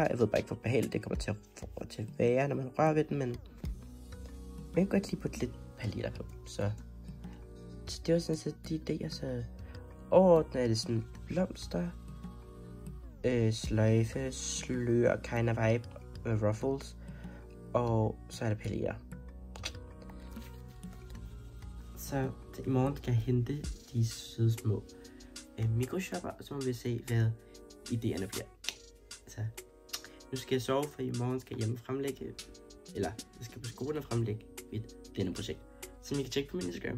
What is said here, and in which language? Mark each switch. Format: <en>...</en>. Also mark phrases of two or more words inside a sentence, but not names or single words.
<da>Jeg ved bare ikke, hvor behageligt det kommer til at være, når man rører ved den, men man kan godt lige putte lidt paletter på. Så det var sådan set de idéer, så overordnet er det sådan blomster, sløjfe, slør,</da> <en>kind of vibe</en> <da>med ruffles, og så er der paletter. Så i morgen skal jeg hente de søde små mikroshopper, og så må vi se, hvad idéerne bliver. Så nu skal jeg sove, for i morgen skal jeg hjemme fremlægge, eller jeg skal på skolen og fremlægge mit denne projekt, som I kan tjekke på min Instagram.</da>